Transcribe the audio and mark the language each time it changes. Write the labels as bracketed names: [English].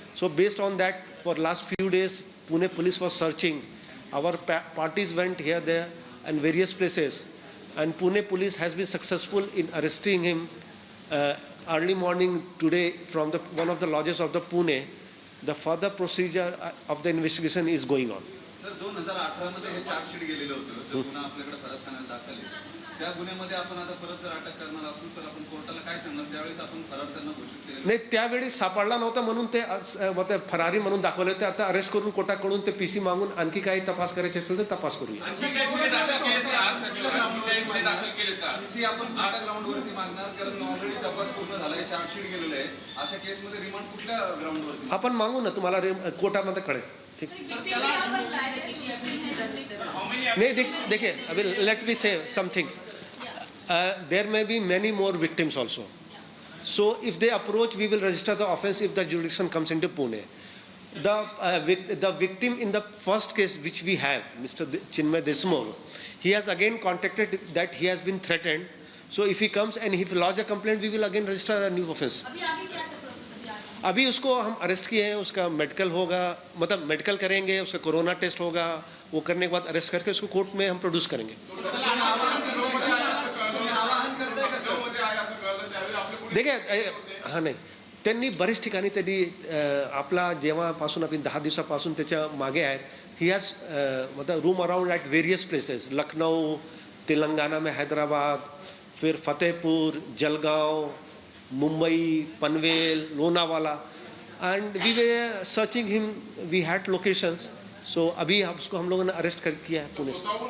[English] So based on that, for last few days, Pune police was searching. Our parties went here, there, and various places. And Pune police has been successful in arresting him early morning today from one of the lodges of the Pune. The further procedure of the investigation is going on. [Marathi] Sir 2018 मध्ये हे chargesheet गेलेलं होतं. जो गुन्हा आपल्याकडे फरारखान्यात दाखल आहे त्या गुन्ह्यामध्ये आपण आता परत जर अटक करणार असू तर आपण कोर्टाला काय सांगणार? त्यावेळेस आपण फरार त्यांना घोषित केले नाही, त्यावेळी सापडला नव्हता म्हणून ते फरारी म्हणून दाखवले. ते आता अरेस्ट करून कोर्टाकडून ते पीसी मागून आणखी काही तपास करायचे असेल तर तपास करूया. पीसी आपण कुठल्या ग्राउंडवरती मागणार? कारण ऑलरेडी तपास पूर्ण झाला आहे, चार्जशीट गेलेलं आहे. अशा केसमध्ये रिमांड कुठल्या ग्राउंडवरती आपण मागू ना, तुम्हाला कोर्टामध्ये कळेल. ठीक. [Hindi] नहीं, देखिए अभी [English] Let me say some things. There may be many more victims also. So if they approach, we will register the offence if the jurisdiction comes into Pune. The victim in the first case which we have, Mr. Chinmay Desmukh, he has again contacted that he has been threatened. So if he comes and if he lodge a complaint, we will again register a new offence. [Hindi] अभी उसको हम arrest किए हैं, उसका medical होगा, मतलब medical करेंगे, उसका कोरोना टेस्ट होगा, वो करने के बाद अरेस्ट करके उसको कोर्ट में हम प्रोड्यूस करेंगे. देखिए, हां, [Marathi] नाही, त्यांनी बरेच ठिकाणी त्यांनी आपला जेव्हापासून आपण 10 दिवसापासून त्याच्या मागे आहेत. [English] he has [Hindi] मतलब [English] Roam around at various places, Lucknow, Telangana में हैदराबाद, फिर Fatehpur, Jalgaon, Mumbai, Panvel, Lonavala, and we were searching him. We had locations. [Hindi] सो अभी उसको हम लोगों ने अरेस्ट कर किया है पुणे से.